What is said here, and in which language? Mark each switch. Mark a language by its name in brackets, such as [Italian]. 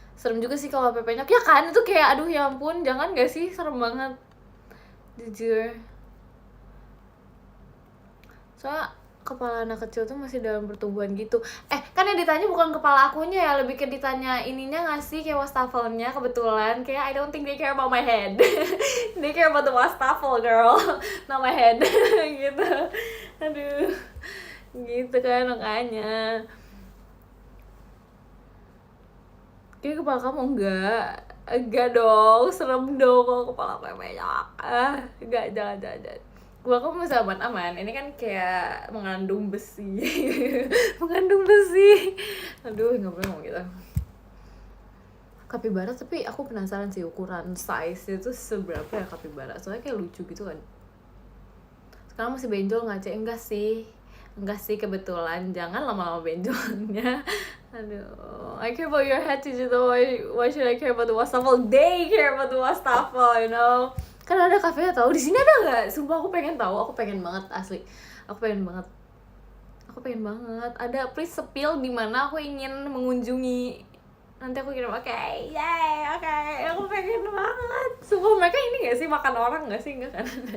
[Indonesian] Serem juga sih kalau penyok ya kan, itu kayak aduh ya ampun, jangan gak sih, serem banget jujur. Soalnya kepala anak kecil tuh masih dalam pertumbuhan gitu. Kan yang ditanya bukan kepala akunya ya, lebih ke ditanya ininya gak sih, kayak wastafelnya. Kebetulan kayak [English] I don't think they care about my head. They care about the wastafel girl, not my head. [Indonesian] Gitu. Aduh, gitu kan makanya. Kayak kepala kamu enggak dong, serem dong kalau kepala aku banyak. Enggak, jangan. Kepala kamu masih aman. Ini kan kayak mengandung besi. Aduh, nggak boleh ngomong gitu. Kapibara, tapi aku penasaran sih ukuran size itu seberapa ya kapibara. Soalnya kayak lucu gitu kan. Sekarang masih benjol nggak, Cek? Enggak sih kebetulan, jangan lama-lama benjolnya. [English] Aduh, I care about your head too, why should I care about the wastafel? They care about the wastafel, you know. [Indonesian] Kan ada kafenya tahu, di sini ada nggak? Sumpah aku pengen tahu, aku pengen banget asli. Aku pengen banget. Ada, [English] please spill [Indonesian] di mana aku ingin mengunjungi. Nanti aku kirim, oke. Aku pengen banget. Sumpah mereka ini nggak sih makan orang nggak sih? Nggak kan?